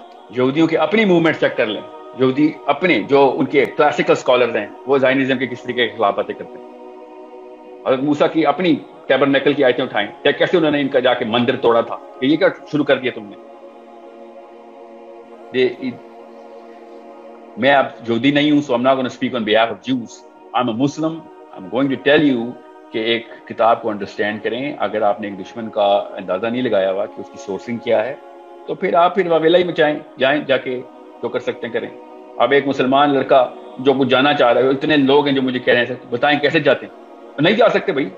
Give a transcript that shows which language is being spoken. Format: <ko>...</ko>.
<ur>یہودیوں کی اپنی موومنٹ چیک کر لیں. یہودی اپنے جو ان کے کلاسیکل اسکالرز ہیں وہ زائنزم کے کس طریقے کے خلاف باتیں کرتے ہیں. حضرت موسیٰ کی اپنی ٹیبرنیکل کی آیتیں اٹھائیں، کیسے انہوں نے ان کا جا کے مندر توڑا تھا کہ یہ کیا شروع کر دیا تم نے. میں اب یہودی نہیں ہوں،</ur> <en>so I'm not going to speak on behalf of Jews. I'm a Muslim. I'm going to tell you</en> <ur>کہ ایک کتاب کو انڈرسٹینڈ کریں. اگر آپ نے ایک دشمن کا اندازہ نہیں لگایا ہوا کہ اس کی سورسنگ کیا ہے تو پھر آپ واویلا ہی مچائیں، جائیں جا کے جو کر سکتے ہیں کریں. اب ایک مسلمان لڑکا جو کچھ جانا چاہ رہا ہے، اتنے لوگ ہیں جو مجھے کہہ رہے ہیں بتائیں کیسے جاتے ہیں. نہیں جا سکتے بھائی.</ur>